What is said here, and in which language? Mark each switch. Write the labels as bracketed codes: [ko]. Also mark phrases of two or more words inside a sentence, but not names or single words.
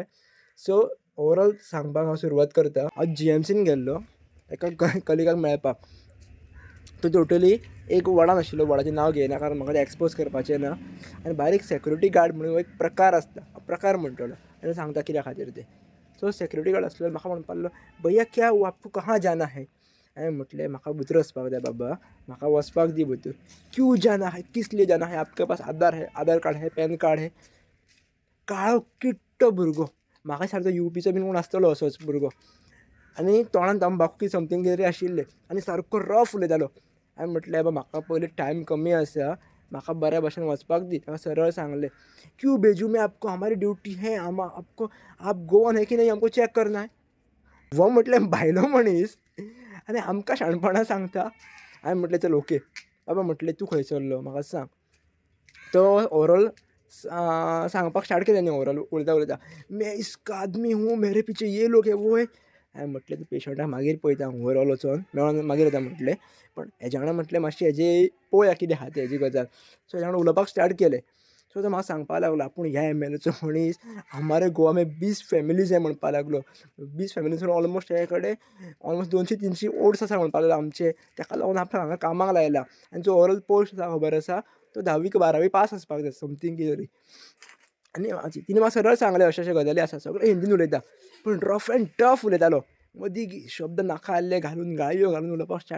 [kok] सो ओवरऑल सांगपाक हांव सुरवात करतां. हांव जी.एम.सीन गेल्लों एका कलिगाक मेळपाक. तो टोटली एक वडान आशिल्लो, वडाचें नांव घेयना कारण म्हाका तें एक्सपोज करपाचें ना. आनी भायर एक सिक्युरिटी गार्ड म्हणून हो एक प्रकार आसता, प्रकार म्हणटलो आनी सांगता कित्या खातीर तें. सो सिक्युरिटी गार्ड आसलो म्हाका म्हणपाक लागलो, [hi] "भैया क्या हुआ? आपको कहाँ जाना है?" [kok] हांवें म्हटलें, "म्हाका भितर वचपाक जाय बाबा, म्हाका वचपाक दी भितर." [hi] "क्यों जाना है? किस लिए जाना है? आपके पास आधार कार्ड है, पॅन कार्ड है?" [kok] काळो किट्ट भुरगो, म्हाका दिसता UPचो बीन कोण आसतलो असोच भुरगो आनी तोंडान तंबाखू समथींग कितें तरी आशिल्लें आनी सारको रफ उलयतालो. हांवें म्हटलें, "बाबा म्हाका पयलीं टायम कमी आसा, म्हाका बऱ्या भशेन वचपाक दी." ताका सरळ सांगलें, [hi] "क्यों भेजूं मैं आपको? हमारी ड्यूटी है, हम आपको आप गोवन है की नहीं हमको चेक करना है." [kok] हो म्हटलें भायलो मनीस आनी आमकां शाणपणां सांगता. हांवें म्हटलें, "चल ओके." बाबा म्हटलें, "तूं खंयसरलो म्हाका सांग." तो ओवरऑल सांगपाक स्टार्ट केलें न्ही ओवरऑल उलयता, [hi] "मैं इसका आदमी हूँ, मेरे पीछे ये लोग है, वो है." [kok] हांवें म्हटलें, "तूं पेशंटाक मागीर पळयता ओवरऑल वचोन मेळोन मागीर येता." म्हटलें. पण हेज्या वांगडा म्हटलें मातशें हेजें पळोवया कितें आहा तें हेजी गजाल. सो हेज्या वांगडा उलोवपाक स्टार्ट केलें. सो तो म्हाका सांगपाक लागलो, आपूण ह्या एम.एल.एचो मनीस, [hi] हमारे गोवा में 20 फॅमिलीज है [kok] म्हणपाक लागलो. 20 फॅमिलीजून ऑलमोस्ट हे कडेन ऑलमोस्ट 200-300 ओट्स आसा म्हणपाक लागलो आमचे. ताका लागून आपणाक हांगा कामाक लायला आनी जो [en] overall post [kok] आसा खबर आसा, तो 10वी का 12वी पास आसपाक जाय समथींग कितें तरी. आनी तिणें म्हाका सरळ सांगलें अशें अशें गजाली आसा. सगळें हिंदीन उलयता, पूण [en] rough and tough [kok] उलयतालो. मदीं शब्द नाका आसले घालून गाळयो घालून उलोवपाक स्टार्ट.